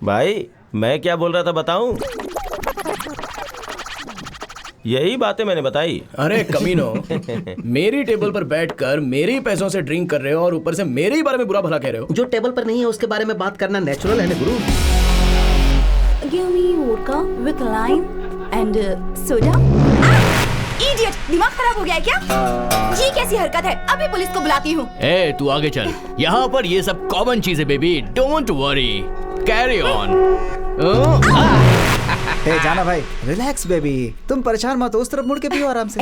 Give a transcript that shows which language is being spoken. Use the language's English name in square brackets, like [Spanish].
[Hindi] भाई मैं क्या बोल रहा था बताऊं? यही बातें मैंने बताई। अरे कमीनो, मेरी टेबल पर बैठकर मेरे पैसों से ड्रिंक कर रहे हो और ऊपर से मेरे ही बारे में बुरा भला कह रहे हो। जो टेबल पर नहीं है उसके बारे में बात करना नेचुरल है ना गुरु। [English] Give me vodka with lime and soda. [Hindi] Idiot, दिमाग खराब हो गया है क्या? ये कैसी हरकत है? अभी पुलिस को बुलाती हूँ। ए, तू आगे चल। यहाँ पर ये सब कॉमन चीज है baby. [English] Don't worry, carry on. [Hindi] ए जाना भाई, रिलैक्स बेबी, तुम परेशान मत हो, उस तरफ मुड़ के पियो आराम से।